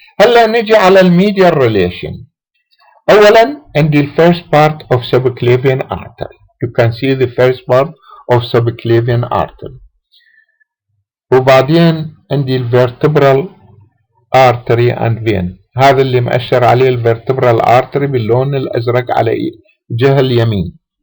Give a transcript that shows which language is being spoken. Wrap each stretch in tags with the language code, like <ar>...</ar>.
<ar>هلا نجي على medial relation. أولا عندي</ar> <en>first part of subclavian artery. You can see the first part of subclavian artery.</en> <ar>وبعدين عندي</ar> <en>vertebral artery and vein،</en> <ar>هذا اللي مأشر عليه vertebral artery باللون الأزرق على الجهة اليمين.</ar>